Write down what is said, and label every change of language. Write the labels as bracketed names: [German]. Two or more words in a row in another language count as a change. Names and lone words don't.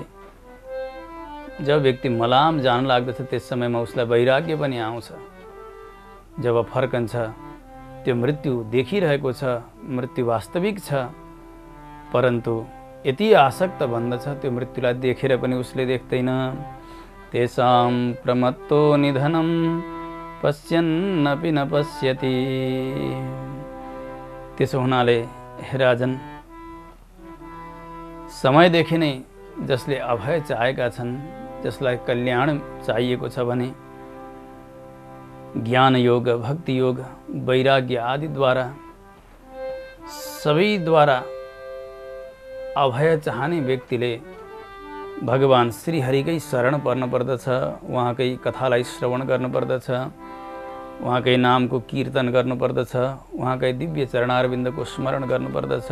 [Nepali] जब व्यक्ति मलाम जान लाग्दछ त्यस समयमा उसलाई वैराग्य पनि आउँछ। जब फर्कन्छ त्यो मृत्यु देखिरहेको छ, मृत्यु वास्तविक छ, परन्तु यति आसक्त भन्दछ त्यो मृत्युलाई देखेर पनि उसले देख्दैन। [Sanskrit] तेषां प्रमत्तो निधनं पश्यन्नपि न पश्यति। [Nepali] त्यसो हुनाले हे राजन, समयदेखि नै जसले अभय चाहेका छन्, जसलाई कल्याण चाहिएको छ भने ज्ञान योग, भक्ति योग, वैराग्य आदिद्वारा सबैद्वारा अभय चाहने व्यक्तिले भगवान श्रीहरिकै शरण पर्न पर्दछ, उहाँकै कथालाई श्रवण गर्नुपर्दछ, उहाँकै नामको कीर्तन गर्नुपर्दछ, उहाँकै दिव्य चरणारविन्दको स्मरण गर्नुपर्दछ।